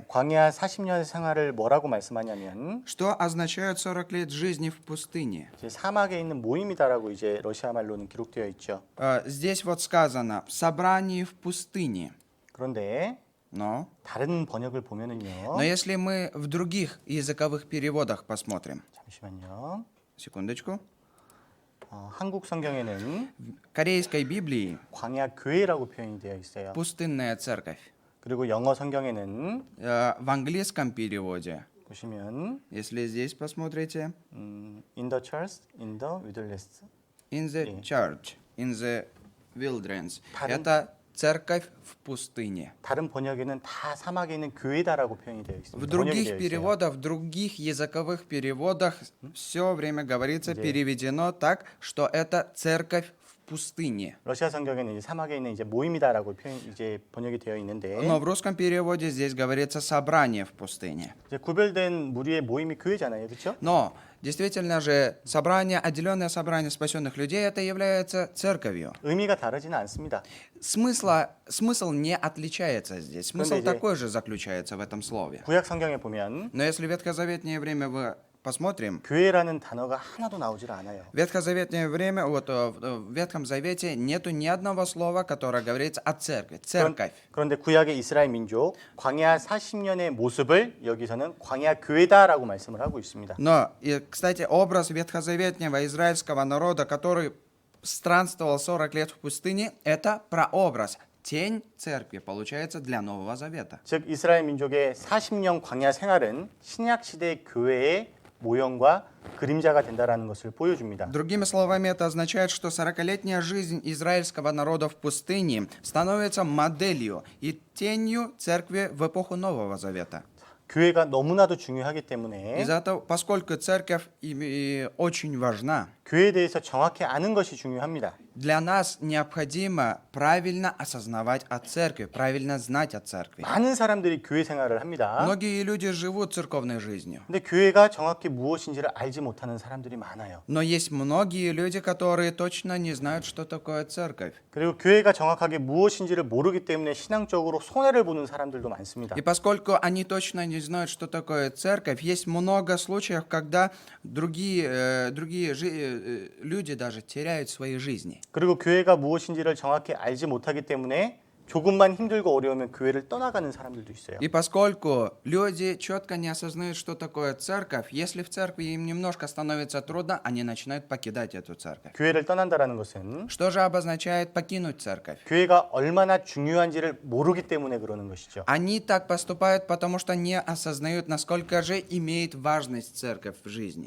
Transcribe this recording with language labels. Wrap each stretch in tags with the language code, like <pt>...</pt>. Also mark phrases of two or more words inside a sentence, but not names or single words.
<ko>광야 40년 생활을 뭐라고 말씀하냐면</ko> <ru>что означает 40 лет жизни в пустыне?</ru> <ko>이제 사막에 있는 모임이다라고 이제 러시아 말로는 기록되어 있죠.</ko> <ru>Здесь вот сказано «в собрании в пустыне».</ru> <ko>그런데</ko> <ru>Но</ru> <ko>다른 번역을 보면은요.</ko> <ru>если мы в других языковых переводах посмотрим,</ru> <ko>잠시만요.</ko> <ru>секундочку,</ru> <ko>한국 성경에는</ko> <ru>в корейской Библии</ru> <ko>광야 교회라고 표현이 되어 있어요.</ko> <ru>пустынная церковь.</ru> <ko>그리고 영어 성경에는</ko> <ru>В английском переводе,</ru> <ko>보시면</ko> <ru>если здесь посмотрите,</ru> <en>in the church, in the wilderness. in the</en> <ko>예.</ko> <en>church, in the wilderness,</en> <ko>다른-</ko> <ru>это церковь в пустыне.</ru> <ko>다른 번역에는 다 사막에 있는 교회다라고 표현이 되어 있습니다.</ko> <ru>В</ru> <ko>번역이</ko> <ru>других</ru> <ko>되어 있어요.</ko> <ru>переводах, в других языковых переводах все время говорится,</ru> <ko>이제-</ko> <ru>переведено так, что это церковь в пустыне.</ru> <ko>러시아 성경에는 이제 사막에 있는 이제 모임이다라고 이제 번역이 되어 있는데</ko> <ru>Но в русском переводе здесь говорится собрание в пустыне.</ru> <ko>이제 구별된 무리의 모임이 교회잖아요, 그렇죠?</ko> <ru>Но действительно же собрание, отделенное собрание спасенных людей, это является церковью.</ru> <ko>의미가 다르지는 않습니다.</ko> <ru>Смысл не отличается здесь. Смысл</ru> <ko>이제-</ko> <ru>такой же заключается в этом слове.</ru> <ko>구약 성경에 보면</ko> <ru>Но если в ветхозаветное время вы посмотрим,</ru> <ko>교회라는 단어가 하나도 나오질 않아요.</ko> <ru>в ветхозаветное время, в Ветхом Завете нету ни одного слова, которое говорится о церкви. Церковь.</ru> <ko>그런데 구약의 이스라엘 민족 광야 40년의 모습을 여기서는 광야 교회다라고 말씀을 하고 있습니다.</ko> <ru>Но, и, кстати, образ ветхозаветнего израильского народа, который странствовал 40 лет в пустыне, это прообраз, тень церкви, получается, для Нового Завета.</ru> <ko>즉 이스라엘 민족의 40년 광야 생활은 신약 시대 교회의 모형과 그림자가 된다라는 것을 보여줍니다.</ko> <ru>Другими словами, это означает, что 40-летняя жизнь израильского народа в пустыне становится моделью и тенью церкви в эпоху Нового Завета.</ru> <ko>교회가 너무나도 중요하기 때문에</ko> <ru>Из-за этого, поскольку церковь очень важна,</ru> <ko>교회에 대해서 정확히 아는 것이 중요합니다.</ko> <ru>для нас необходимо правильно осознавать о церкви, правильно знать о церкви.</ru> <ko>많은 사람들이 교회 생활을 합니다.</ko> <ru>Многие люди живут церковной жизнью,</ru> <ko>근데 교회가 정확히 무엇인지를 알지 못하는 사람들이 많아요.</ko> <ru>но есть многие люди, которые точно не знают, что такое церковь.</ru> <ko>그리고 교회가 정확하게 무엇인지를 모르기 때문에 신앙적으로 손해를 보는 사람들도 많습니다.</ko> <ru>И поскольку они точно не знают, что такое церковь, есть много случаев, когда другие люди даже теряют свои жизни.</ru> <ko>그리고 교회가 무엇인지를 정확히 알지 못하기 때문에 조금만 힘들고 어려우면 교회를 떠나가는 사람들도 있어요.</ko> <ru>И поскольку люди четко не осознают, что такое церковь, если в церкви им немножко становится трудно, они начинают покидать эту церковь.</ru> <ko>교회를 떠난다라는 것은</ko> <ru>Что же обозначает покинуть церковь?</ru> <ko>교회가 얼마나 중요한지를 모르기 때문에 그러는 것이죠.</ko> <ru>Они так поступают, потому что не осознают, насколько же имеет важность церковь в жизни.</ru>